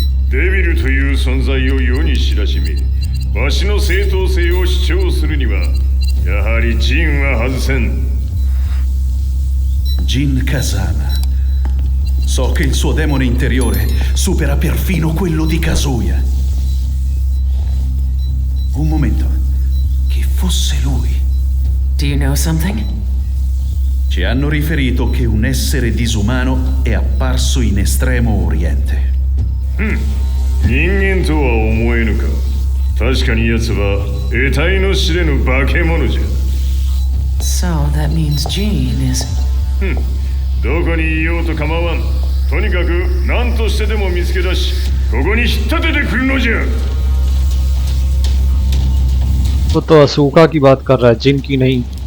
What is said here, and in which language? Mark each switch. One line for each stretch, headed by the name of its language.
Japanese: デビルという存在を世に知らしめ、わしの正当性を主張するには、やはりジンは外せん。 Jin Kazama.
Italian: So che il suo demone interiore supera perfino quello di Kazuya. Un momento. Chi fosse lui?
English: Do you know something?
Italian: Ci hanno riferito che un essere disumano è apparso in Estremo Oriente.
Japanese: 人間とは思えぬか。確かに奴は得体の知れぬ化け物じゃ。
English: So that means Jean is...
Japanese: どこにいようと構わん。とにかく何としてでも見つけ出し、ここに引っ立ててくるのじゃ。
Hindi: वो तो असूका की बात कर रहा है, जिन की नहीं।